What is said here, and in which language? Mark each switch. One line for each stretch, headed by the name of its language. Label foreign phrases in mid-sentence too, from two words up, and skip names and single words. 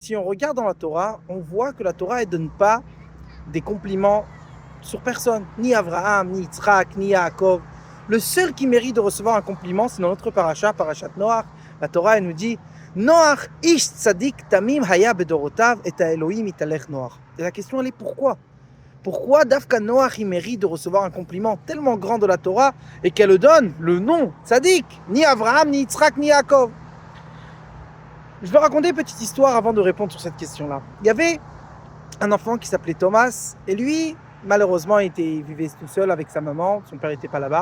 French: Si on regarde dans la Torah, on voit que la Torah ne donne pas des compliments sur personne, ni Abraham, ni Yitzhak, ni Yaakov. Le seul qui mérite de recevoir un compliment, c'est dans notre parasha,
Hebrew: פרשת נח.
French: La Torah elle nous dit
Hebrew: נח איש צדיק תמים היה בדורותיו את האלהים התהלך נח.
French: Et la question elle est pourquoi? Pourquoi Dafka Noach il mérite de recevoir un compliment tellement grand de la Torah et qu'elle le donne le nom tzadik, ni Abraham, ni Yitzhak, ni Yaakov? Je vais raconter une petite histoire avant de répondre sur cette question-là. Il y avait un enfant qui s'appelait Thomas, et lui, malheureusement, il vivait tout seul avec sa maman, son père n'était pas là-bas.